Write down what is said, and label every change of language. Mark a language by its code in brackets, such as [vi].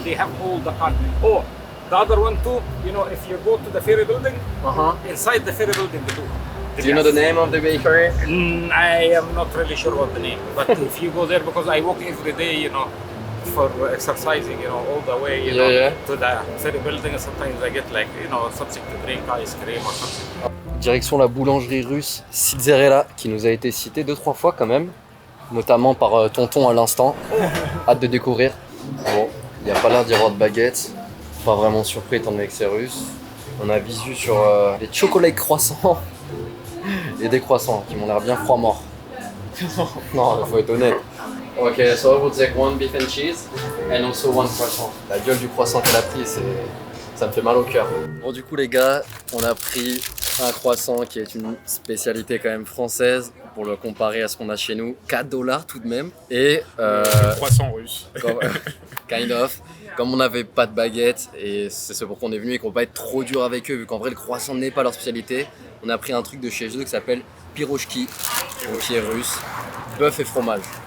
[en] They have all the content. Oh, the other one too. You know, if you go to the ferry building, inside the ferry building, they do. Do you know the name of the bakery? I am not really sure what the name, but if you go there, because I walk every day, you know, for exercising, you know, all the way, you know, to the ferry building, and sometimes I get like, you know, something to drink, ice cream or something. [fr] Direction la boulangerie russe Sidzerella, qui nous a été citée 2-3 fois quand même, notamment par Tonton à l'instant. Hâte de découvrir. Bon, il n'y a pas l'air d'y avoir de baguettes. Pas vraiment surpris étant donné que c'est russe. On a visu sur des chocolats croissants et des croissants qui m'ont l'air bien froid mort. Non, il faut être honnête. [en] Ok, so I will take one beef and cheese and also one croissant. [fr] La gueule du croissant qu'elle a pris, ça me fait mal au cœur. Bon, du coup les gars, on a pris un croissant qui est une spécialité quand même française pour le comparer à ce qu'on a chez nous. 4 $ tout de même. Et Croissant russe. [en] Kind of. [fr] Comme on n'avait pas de baguette, et c'est ce pourquoi on est venu et qu'on va pas être trop dur avec eux, vu qu'en vrai le croissant n'est pas leur spécialité, on a pris un truc de chez eux qui s'appelle pirochki, qui est russe, bœuf et fromage.